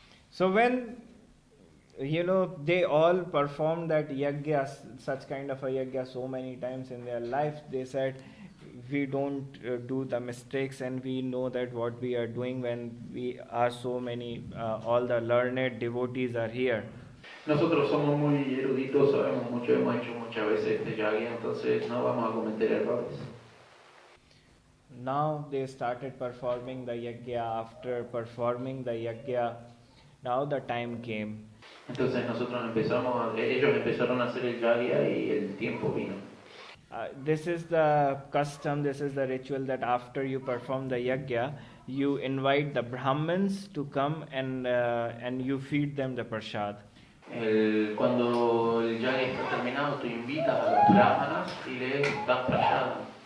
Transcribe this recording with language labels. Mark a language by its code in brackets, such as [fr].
[en] so when they all performed that yagya, such kind of a yagya so many times in their life, they said, we don't do the mistakes, and we know that what we are doing when we are so many, all the learned devotees are here. [es] Nosotros somos muy eruditos, sabemos mucho, hemos hecho muchas veces este yagya, entonces no vamos a cometer errores. [en] Now they started performing the yagya. After performing the yagya, now the time came. [es] Entonces ellos empezaron a hacer el yagya y el tiempo vino. [en] This is the custom, this is the ritual that after you perform the yagya, you invite the Brahmins to come and you feed them the prasad. [es] Cuando el yagya está terminado, tú invitas a los brahmanas y les das prasad.